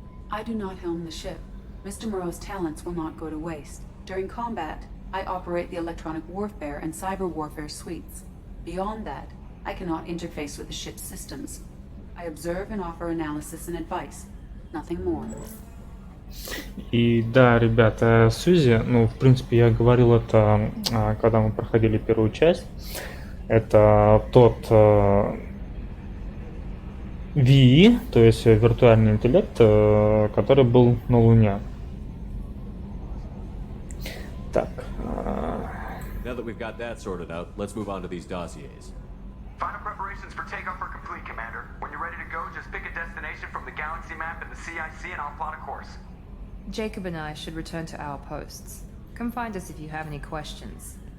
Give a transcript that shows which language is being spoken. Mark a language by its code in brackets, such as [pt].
[en] I do not helm the ship. Mr. Moreau's talents will not go to waste. During combat, I operate the electronic warfare and cyber warfare suites. Beyond that, I cannot interface with the ship's systems. I observe and offer analysis and advice. Nothing more. [ru] И да, ребята, Сьюзи, ну, в принципе, я говорил это, когда мы проходили первую часть. Это тот VI, то есть виртуальный интеллект, который был на Луне. Так. [en] Now that we've got that sorted out, let's move on to these dossiers. Final preparations for takeoff are complete, Commander. When you're ready to go, just pick a destination from the galaxy map and the CIC and I'll plot a course. Jacob and I should return to our posts. Come find us if you have any questions.